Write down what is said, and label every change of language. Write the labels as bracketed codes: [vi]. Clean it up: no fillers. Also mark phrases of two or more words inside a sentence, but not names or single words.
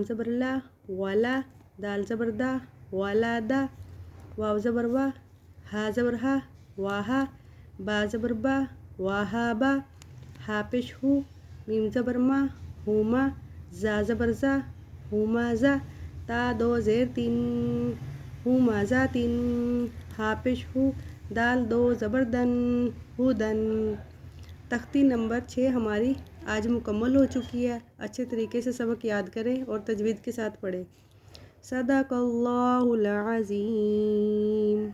[ur] زبر لا، ولا، دال زبر دا، ولادا، واو زبر وا، ہا زبر ہا، واہا، با زبر با، واہابا، ہا پیش ہو، میم زبر ما، ہوما، زا زبر زا، ہومازا، تا دو زیر تین، ہومازاتن، ہا پیش ہو، دال دو زبر دن، ہودن۔ تختی نمبر 6 ہماری آج مکمل ہو چکی ہے۔ اچھے طریقے سے سبق یاد کریں اور تجوید کے ساتھ پڑھیں۔ [ar] صدق اللہ العظیم۔